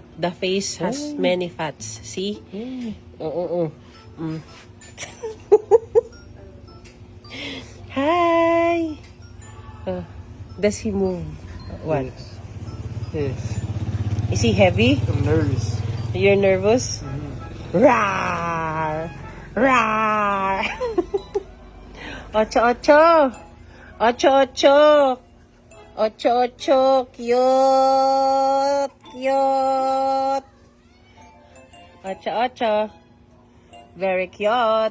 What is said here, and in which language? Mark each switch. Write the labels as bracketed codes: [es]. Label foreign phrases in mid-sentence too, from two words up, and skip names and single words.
[en] The face has many fats. See? Hi! Does he move? What? Yes. Is he heavy? I'm nervous. You're nervous? Rawr! Rawr! Ocho Ocho! Ocho Ocho! Ocho Ocho! Cute! Cute! Ocho Ocho! Very cute!